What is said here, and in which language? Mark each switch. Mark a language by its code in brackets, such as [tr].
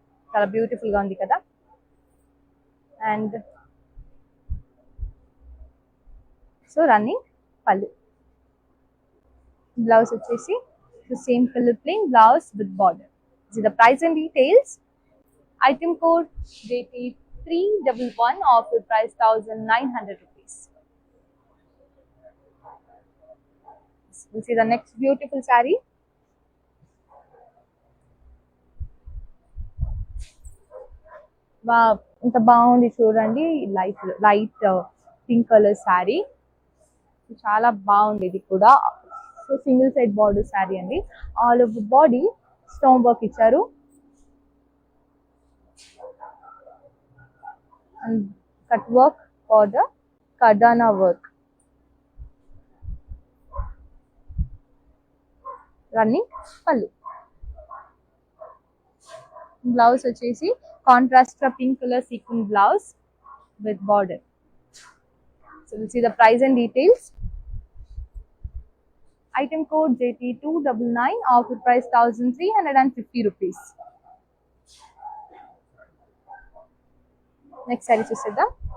[te] చాలా బ్యూటిఫుల్ గా ఉంది కదా. [en] and so running [te] పళ్ళు. [en] Blouse వచ్చేసి same colour plain blouse with border. The price and details. Item code JT311, offer price 1900 rupees. We'll see the next beautiful saree. [te] Wow, ఇంత బాగుంది చూడండి. [en] light pink colour saree, [te] చాలా బాగుంది. ఇది కూడా [en] So single side border saree అండి. All over body stone work ఇచ్చారు. And cut work for the కర్దానా work. [te] Running పళ్ళు. [en] Blouse వచ్చేసి contrast pink colour sequin blouse with border. So we'll see the price and details. Item code JT299, offer price 1350 rupees. Next saree చూసేద్దాం.